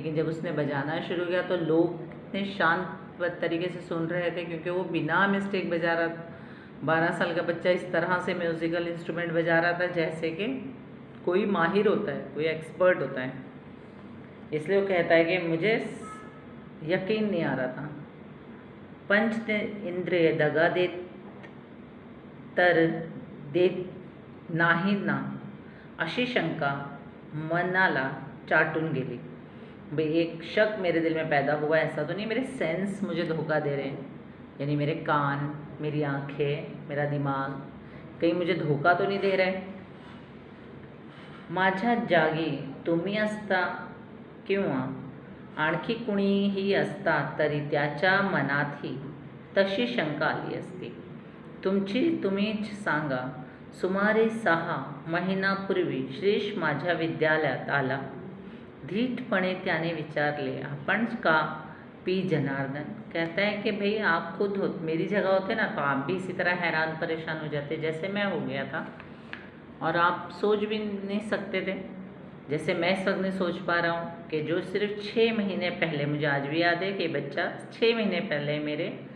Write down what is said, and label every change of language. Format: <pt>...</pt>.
<hi>लेकिन जब उसने बजाना शुरू किया तो लोग इतने शांत तरीके से सुन रहे थे क्योंकि वो बिना मिस्टेक बजा रहा था। 12 साल का बच्चा इस तरह से म्यूज़िकल इंस्ट्रूमेंट बजा रहा था जैसे कि कोई माहिर होता है, कोई एक्सपर्ट होता है। इसलिए वो कहता है कि मुझे यकीन नहीं आ रहा था।</hi> <mr>पंच इंद्रिय दगा देत तर देत नाही ना, अशी शंका मनाला चाटून गेली।</mr> <hi>भाई एक शक मेरे दिल में पैदा हुआ, ऐसा तो नहीं मेरे सेंस मुझे धोखा दे रहे हैं, यानी मेरे कान, मेरी आंखें, मेरा दिमाग कहीं मुझे धोखा तो नहीं दे रहे।</hi> <mr>माझ्या जागी तुम्ही असता किंवा आणखी कुणीही असता तरी त्याच्या मनातही तशी शंका आली असती। तुम्हीच सांगा, सुमारे 6 महिन्यापूर्वी श्रीश माझ्या विद्यालयात आला। धीटपणे त्याने विचारले, आपण का?</mr> <hi>पी जनार्दन कहता है कि भाई आप खुद हो, मेरी जगह होते ना तो आप भी इसी तरह हैरान परेशान हो जाते जैसे मैं हो गया था, और आप सोच भी नहीं सकते थे जैसे मैं इस वक्त नहीं सोच पा रहा हूँ कि जो सिर्फ 6 महीने पहले, मुझे आज भी याद है कि बच्चा 6 महीने पहले मेरे</hi>